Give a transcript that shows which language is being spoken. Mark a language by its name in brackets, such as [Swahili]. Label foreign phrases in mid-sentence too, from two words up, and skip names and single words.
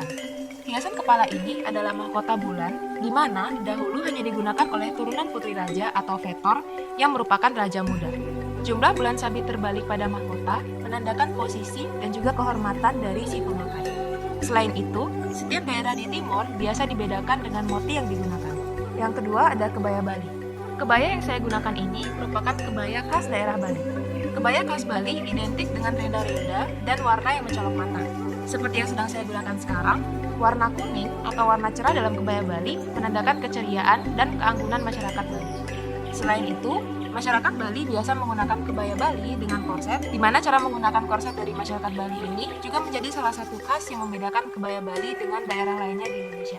[Indonesian] Hiasan kepala ini adalah mahkota bulan, di mana dahulu hanya digunakan oleh turunan putri raja atau vetor yang merupakan raja muda. Jumlah bulan sabit terbalik pada mahkota menandakan posisi dan juga kehormatan dari si pemakai. Selain itu, setiap daerah di Timor biasa dibedakan dengan motif yang digunakan. Yang kedua ada kebaya Bali. Kebaya yang saya gunakan ini merupakan kebaya khas daerah Bali. Kebaya khas Bali identik dengan renda-renda dan warna yang mencolok mata. Seperti yang sedang saya gunakan sekarang, warna kuning atau warna cerah dalam kebaya Bali menandakan keceriaan dan keanggunan masyarakat Bali. Selain itu, masyarakat Bali biasa menggunakan kebaya Bali dengan korset, di mana cara menggunakan korset dari masyarakat Bali ini juga menjadi salah satu khas yang membedakan kebaya Bali dengan daerah lainnya di Indonesia.